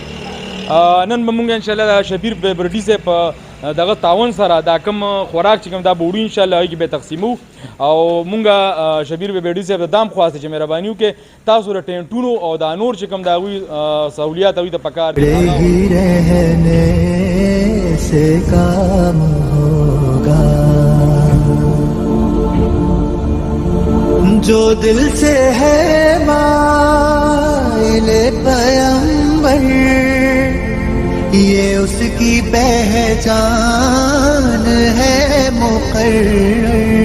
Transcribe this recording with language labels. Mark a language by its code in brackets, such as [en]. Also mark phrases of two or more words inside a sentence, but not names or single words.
[ps] نن به مونږ انشاءالله د شبیر پیبرډي صاحب په دغه تعاون سره دا کم خوراک چې کوم دا بوړي انشاءالله هغې کې به تقسیمو او مونږ شبیر پیبرډي صاحب د دام خواسته چې مهرباني وکړي تاسو د ټینټونو او دا نور چې کوم د هغوی سہولیات هغوی ته پکار دي. [ur] رہنے سے کام ہوگا، جو دل سے ہے مائل پیغمبر یہ اس کی پہچان ہے مقرر.